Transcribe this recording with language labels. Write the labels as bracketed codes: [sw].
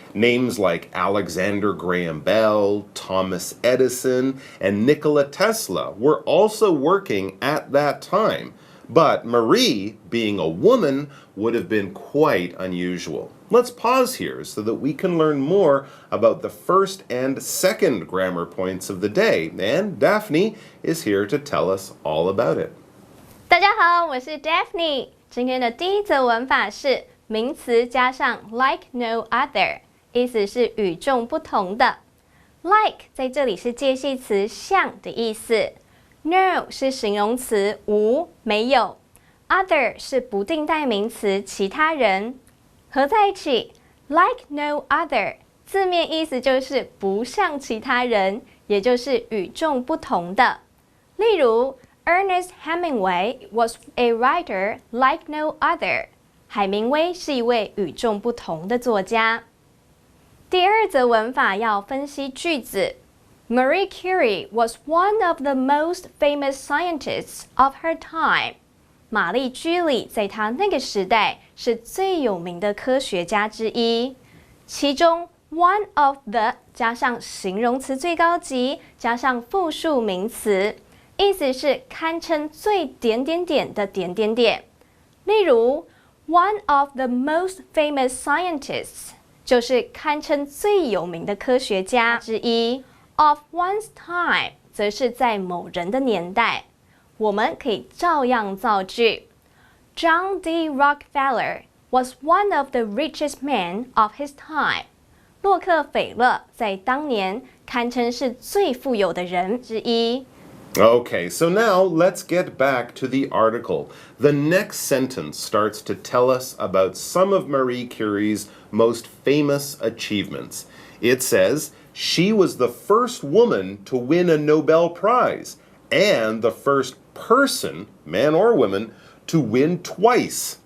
[en] Names like Alexander Graham Bell, Thomas Edison, and Nikola Tesla were also working at that time. But Marie, being a woman, would have been quite unusual. Let's pause here so that we can learn more about the first and second grammar points of the day. And Daphne is here to tell us all about it. [zh] 大家好，我是 Daphne。今天的第一则文法是名词加上 [en] like no other， [zh] 意思是与众不同的。Like 在这里是介系词像的意思。 No 是形容词无没有。Other 是不定代名词其他人。合在一起 [en] like no other [zh] 字面意思就是不像其他人，也就是与众不同的。例如 [en] Ernest Hemingway was a writer like no other [zh] 海明威是一位与众不同的作家。第二则文法要分析句子。 [en] Marie Curie was one of the most famous scientists of her time. [zh] 玛丽居里在她那个时代是最有名的科学家之一。其中 [en] one of the [zh] 加上形容词最高级，加上复数名词，意思是堪称最点点点的点点点。例如 [en] one of the most famous scientists [zh] 就是堪称最有名的科学家之一。 [en] Of one's time [zh] 则是在某人的年代。我们可以照样造句。John D. [en] Rockefeller was one of the richest men of his time. [zh] 洛克斐勒在当年堪称是最富有的人之一。 [en] Okay, so now let's get back to the article. The next sentence starts to tell us about some of Marie Curie's most famous achievements. It says, she was the first woman to win a Nobel Prize and the first person, man or woman, to win twice.